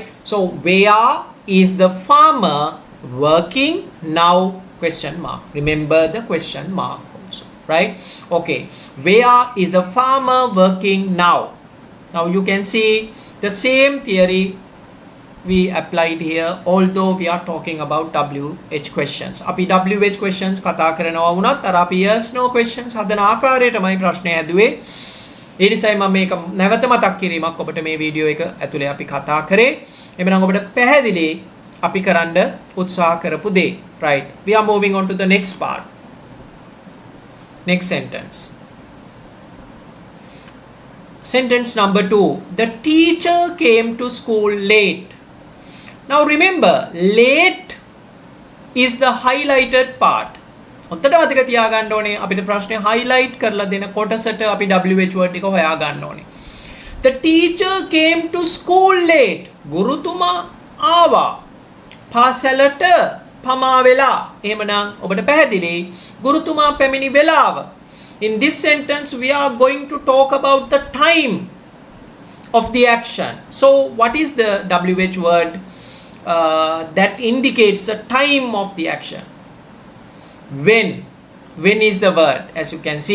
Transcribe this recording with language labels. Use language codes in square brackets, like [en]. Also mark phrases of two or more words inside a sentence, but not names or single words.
[en] So where is the farmer working, now question mark. Remember the question mark also, right? Okay, where is the farmer working now? Now you can see the same theory we applied here, although we are talking about WH questions. [si] අපි [en] WH questions [si] කතා කරනවා වුණත් අර අපි [en] yes no questions [si] හදන ආකාරයටමයි ප්‍රශ්නේ හැදුවේ. ඒ නිසායි මම මේක නැවත මතක් කිරීමක් ඔබට මේ වීඩියෝ එක ඇතුලේ අපි කතා කරේ. එhmenan ඔබට පැහැදිලි අපි කරන්න උත්සාහ කරපු දේ. [en] Right. We are moving on to the next part. Next sentence. Sentence number 2. The teacher came to school late. Now remember, late is the highlighted part. [si] හොඳට මතක තියාගන්න ඕනේ අපිට ප්‍රශ්නේ highlight කරලා දෙන කොටසට අපි [en] WH word [si] එක හොයා ගන්න ඕනේ. [en] The teacher came to school late. [si] ගුරුතුමා ආවා පාසලට පමා වෙලා. එහෙමනම් ඔබට පැහැදිලි ගුරුතුමා පැමිණි වෙලාව. [en] In this sentence we are going to talk about the time of the action. So what is the WH word that indicates the time of the action? When is the word, as you can see.